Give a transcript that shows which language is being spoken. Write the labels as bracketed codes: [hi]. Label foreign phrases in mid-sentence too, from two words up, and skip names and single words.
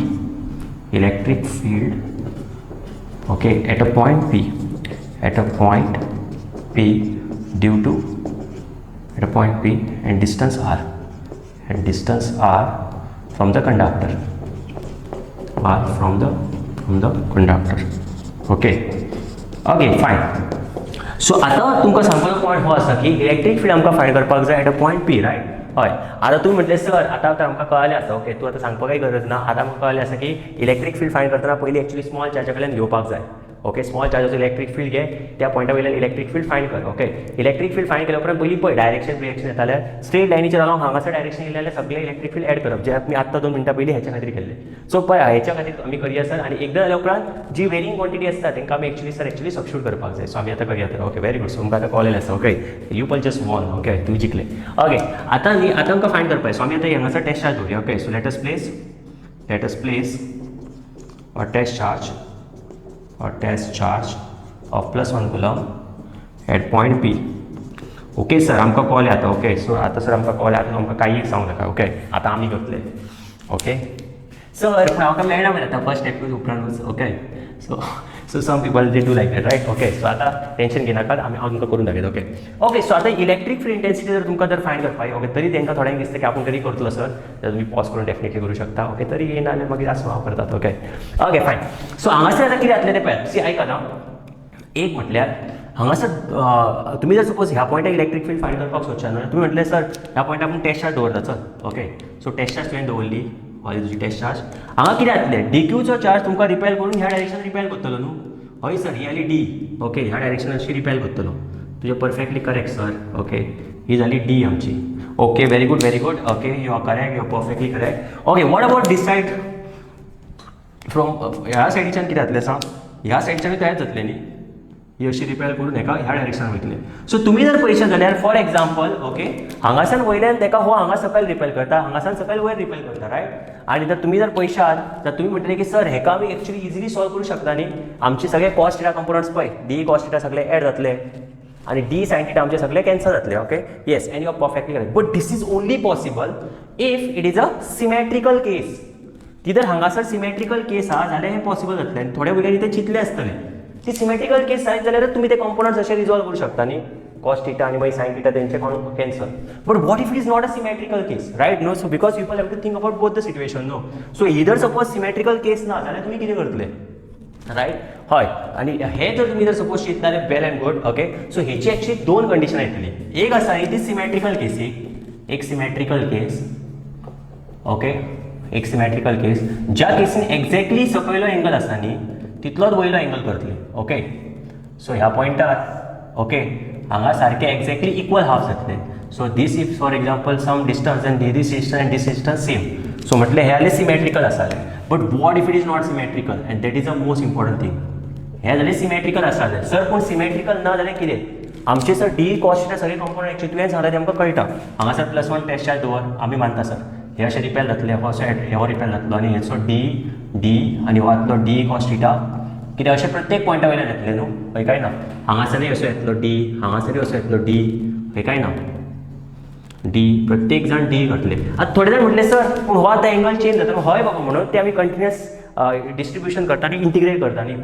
[en] Electric field, okay, at a point P due to at a point P and distance R from the conductor. Okay, fine. [kok] So आता तुमकां सांगपाचो पॉइंट हो आसा की [en] electric field [kok] आमकां फाइंड करपाक जाय [en] at a point P, right? [kok] हय, आता तुम्ही म्हटले सर आता आमकां कळलें आसा. ओके, तूं आतां सांगपाकय गरज ना. आता आमकां कळलें आसा की [en] electric field find [kok] करतना पयलीं [en] actually small [kok] चार्जा कडल्यान घेवपाक जाय. ओके, स्मॉल चार्जाचो [en] electric field [kok] घे, त्या पॉइंटा वयल्यान [en] electric field find [kok] कर. ओके, [en] electric field find [kok] केल्या उपरांत पयलीं पळय [en] direction reaction [kok] येतालें स्ट्रेट लायनीचेर लागून हांगासर डायरेक्शन येयलें सगळें [en] electric field add [kok] करप, जे आमी आत्तां 2 मिनटां पयलीं हेच्या खातीर केल्लें. सो पळय हेच्या खातीर आमी करया सर, आनी एकदां जाल्या उपरांत जी [en] varying quantity [kok] आसता तांकां आमी [en] actually substitute [kok] करपाक जाय. सो आमी आतां करया तर. [en] okay, very good. [kok] सो तुमकां आतां कळलेलें आसा. [en] okay, you pull just won. ओके, [kok] तूं जिखलें. ओके, आतां आमकां फाइंड करपाक. सो आमी आतां हांगासर [en] test charge [kok] दवरया. [en] okay, so let us place a test charge of +1 coulomb at point P. [kok] ओके सर, आमकां कळलें आतां. ओके, सो आतां सर आमकां कळलें. आतां आमकां कांय सांगूं नाका. ओके, आतां आमी करतले. ओके सर, पूण आमकां मेळना मरे आतां [en] first step [kok] उपरांत. [en] okay, so some people they do like that, right? [kok] ओके, सो आतां टेन्शन घेनाकात, आमी हांव तुमकां करून दाखयता. ओके, सो आतां [en] electric field intensity [kok] जर तुमकां जर फाइंड करपाक, ओके, तरी तांकां थोड्यांक दिसता की आपूण तरी करतलो सर, जाल्यार तुमी पॉज करून डेफिनेटली करूं शकता. ओके, तरी येना जाल्यार मागीर आसूं हांव करतात. [en] okay, fine. [kok] सो हांगासर आतां कितें जातलें तें पळयात. सी आयका ना, एक म्हटल्यार हांगासर तुमी जर सपोज ह्या पॉइंटार [en] electric field find [kok] करपाक सोदता न्हू, तुमी म्हटलें सर ह्या पॉइंटार आपूण [en] test charge [kok] दवरता. चल, ओके, सो [en] test charge [kok] तुवें दवरली, हय तुजी [en] test charge. [kok] हांगा कितें जातलें, डीक्यूचो चार्ज तुमकां रिपेल करून ह्या [en] direction repel [kok] करतलो न्हू. हय सर, ही जाली डी. ओके, ह्या डायरेक्शनाची रिपेल करतलो. तुजें [en] perfectly correct [kok] सर. ओके, ही जाली डी आमची. [en] okay, very good. okay, you are correct, you are perfectly correct. okay, what about this side from [kok] ह्या सायडीच्यान कितें जातलें सांग, ह्या सायडीच्यान तयार जातलें न्ही, ही अशी रिपेल करून हेका ह्या डायरेक्शनान वयतलें. सो तुमी जर पळयशात जाल्यार [en] for example, [kok] ओके, हांगासान वयल्यान तेका हो हांगा सकयल रिपेल करता, हांगासान सकयल वयर रिपेल करता, रायट? आनी जर तुमी जर पळयशात जाल्यार तुमी म्हणटले की सर हेका आमी [en] actually easily solve [kok] करूं शकता न्ही. आमचे सगळे [en] cos theta components [kok] पळय, [en] d cos theta [kok] सगळे एड जातले आनी [en] d sine theta [kok] आमचे सगळे कॅन्सल जातले. [en] okay, yes, and you are perfectly correct. But this is only possible if it is a symmetrical case. [kok] ती जर हांगासर [en] symmetrical case [kok] आहा जाल्यार हें पॉसिबल जातलें. आनी थोड्या भुरग्यांनी तें चिंतलें आसतलें. ती [en] symmetrical case [kok] जायत जाल्यार तुमी ते कंपोनंट्स अशें रिजॉल्व करूं शकता न्ही, [en] cos theta [kok] आनी मागीर [en] sine theta [kok] तेंचे कॅन्सल. [en] but what if it is not a symmetrical case, right? no, so because people have to think about both the situation. [kok] नो, सो इधर सपोज [en] symmetrical case [kok] ना जाल्यार तुमी कितें करतले, रायट? हय, आनी हे जर तुमी जर सपोज चिंतता जाल्यार [en] well and good. [kok] ओके, सो हेची एक्चुअली 2 कंडिशन येतली. एक आसा [en] it is symmetrical [kok] केसीक, एक [en] symmetrical case. [kok] ओके, एक [en] symmetrical case [kok] ज्या केसीन एक्झॅक्टली सकयलो एंगल आसा न्ही तितलोच वयलो एंगल करतली. ओके, सो ह्या पॉयंटार ओके हांगा सारखे [en] exactly equal half [kok] जातले. [en] so this if for example same distance and this distance and this distance same. [kok] सो म्हटले हे जाल्यार सिमेट्रिकल आसाले. [en] but what if it is not symmetrical and that is a most important thing. [kok] हे जाल्यार सिमेट्रिकल आसाले सर, पूण सिमेट्रिकल ना जाल्यार कितें आमचे सर [en] d cos theta [kok] सगळे कंपोनंट एक्चुअली तुवें सांगता तें आमकां कळटा. हांगा सर +1 [en] test charge [kok] दवर आमी मानता सर हे अशें रिपेल जातले, हो हो रिपेल जातलो आनी हेचो डी आनी हो जातलो [en] d cos theta. [kok] कित्याक अशें प्रत्येक पॉयंटा वयल्यान येतले न्हू, खंय काय ना. हांगासरय असो येतलो डी, हांगासरय असो येतलो डी, खंय काय ना डी, प्रत्येक जाण डी करतले. आतां थोडे जाण म्हटले सर पूण हो आतां [en] angle change [kok] जाता. हय बाबा, म्हणून ते आमी [en] continuous distribution [kok] करता आनी इंटिग्रेट करता न्ही.